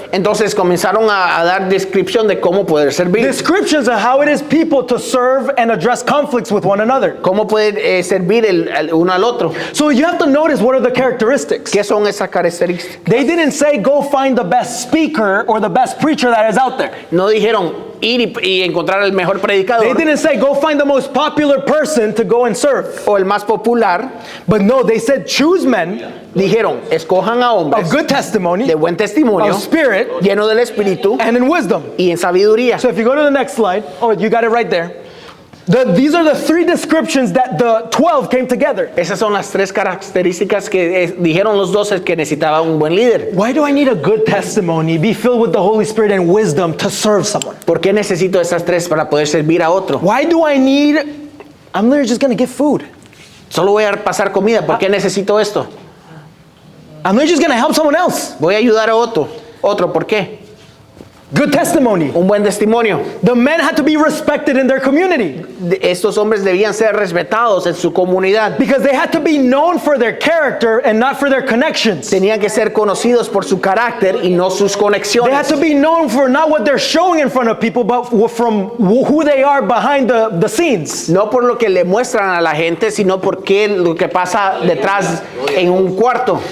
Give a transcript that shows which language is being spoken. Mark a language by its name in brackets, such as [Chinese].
[Spanish] entonces comenzaron a dar descripción de cómo poder servir. [English] Descriptions of how it is people to serve and address conflicts with one another. [Spanish] Cómo pueden servir el uno al otro. [English] So you have to notice what are the characteristics. [Spanish] ¿Qué son esas características? [English] They didn't say go find the best speaker or the best preacher that is out there. [Spanish] No dijeron ir y encontrar el mejor [English] They [Spanish] predicador [English] didn't say go find the most popular person to go and serve. [Spanish] o el más popular. [English] But no, they said choose men [Spanish] Dijeron, escojan a hombres [English] of good testimony, [Spanish] de buen testimonio, [English] of spirit, [Spanish] lleno del Espíritu [English] and in wisdom. [Spanish] y en sabiduría. [English] So if you go to the next slide, oh, you got it right there. These are the 3 descriptions that the 12 came together. [Spanish] Esas son las 3 características que dijeron los 12 que necesitaba un buen líder. [English] Why do I need a good testimony, be filled with the Holy Spirit and wisdom to serve someone? [Spanish] ¿Por qué necesito esas 3 para poder servir a otro? [English] Why do I need, I'm literally just going to give food. [Spanish] Solo voy a pasar comida. ¿Por qué necesito esto? [English] I'm literally just going to help someone else. [Spanish] Voy a ayudar a otro. ¿Por qué? [English] Good testimony. [Spanish] Un buen testimonio. [English] The men had to be respected in their community [Spanish] Estos hombres debían ser respetados en su comunidad. [English] because they had to be known for their character and not for their connections. [Spanish] Tenían que ser conocidos por su carácter y no sus [English] They had [Spanish] conexiones. [English] to be known for not what they're showing in front of people, but from who they are behind the scenes. [Spanish] No por lo que le muestran a la gente, sino por qué lo que pasa detrás en un cuarto.